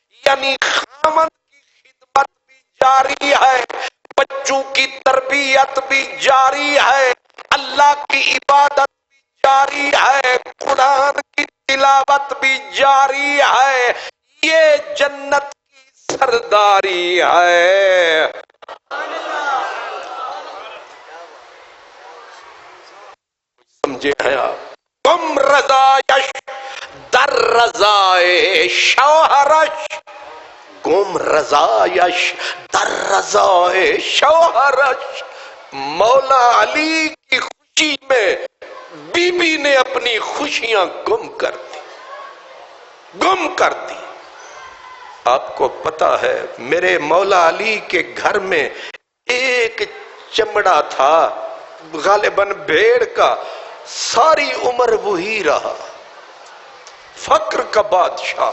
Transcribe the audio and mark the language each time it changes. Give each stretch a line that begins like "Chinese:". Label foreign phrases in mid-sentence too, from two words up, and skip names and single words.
Urdu: یعنی خامند کی خدمت بھی جاری ہے، بچوں کی تربیت بھی جاری ہے، اللہ کی عبادت بھی جاری ہے، قرآن کی تلاوت بھی جاری ہے، یہ جنت کی سرداری ہے۔ سمجھے ہیں آپ؟
Persian: تم رضایش در رضائے شوہرش، گم رضایش در رضائے شوہرش۔
Urdu: مولا علی کی خوشی میں بی بی نے اپنی خوشیاں گم کر دی۔ آپ کو پتا ہے میرے مولا علی کے گھر میں ایک چمڑا تھا غالباً بھیڑ کا، ساری عمر وہی رہا، فقر کا بادشاہ۔